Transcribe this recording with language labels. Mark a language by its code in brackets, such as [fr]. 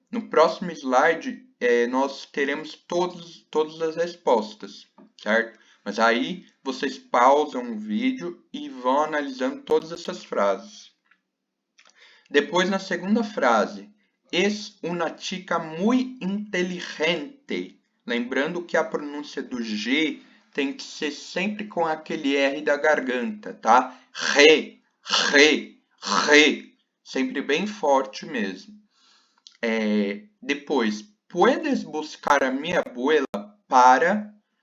[pt] No próximo slide, nós teremos todas as respostas, certo? Mas aí, vocês pausam o vídeo e vão analisando todas essas frases. Depois, na segunda frase, [es] es una chica muy inteligente. [pt] Lembrando que a pronúncia do G tem que ser sempre com aquele R da garganta, tá? Re, re, re. Sempre bem forte mesmo. Depois, [es] puedes buscar a [pt] minha [es] abuela para...